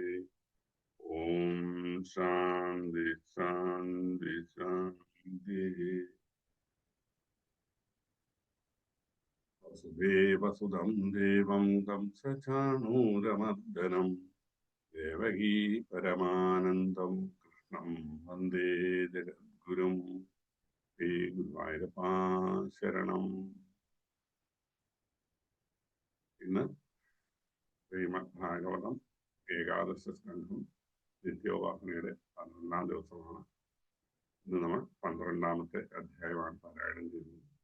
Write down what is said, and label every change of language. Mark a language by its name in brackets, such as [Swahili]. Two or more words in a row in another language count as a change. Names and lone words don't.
[Sanskrit] ॐ शान्ति शान्ति शान्तिः। वसुदेवसुतं देवं कंसचाणूरमर्दनं देवकी परमानन्दं कृष्णं वन्दे जगद्गुरुं [Malayalam] ശ്രീഗുരുവായൂരപ്പാ ശരണം. ഇന്ന് ശ്രീമദ് ഭാഗവതം ഏകാദശ സ്കന്ധം നിത്യോപാസനയുടെ 12-ാം ദിവസമാണ്. ഇന്ന് നമ്മൾ 12-ാമത്തെ അധ്യായമാണ് പാരായണം ചെയ്യുന്നത്.